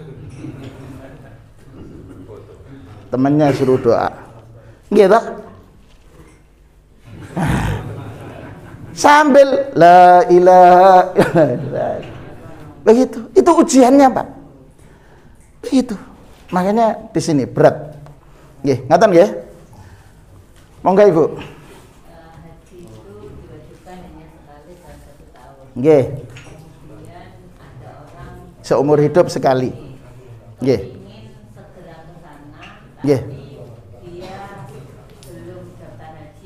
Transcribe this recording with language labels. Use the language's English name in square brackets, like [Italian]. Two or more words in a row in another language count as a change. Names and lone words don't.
[Indonesian] Temannya suruh doa, gitu, sambil [Arabic] لا إله إلا الله, [Indonesian] begitu. Itu ujiannya Pak, begitu. Makanya di sini berat. [Javanese] Nggih, ngaten nggih. Monggo Ibu. [Indonesian] Haji itu diwajibkan hanya sekali dalam 1 tahun. Nggih. Kemudian ada orang Seumur hidup sekali. Nggih. ingin segera ke sana, Nggih. tapi dia belum daftar haji.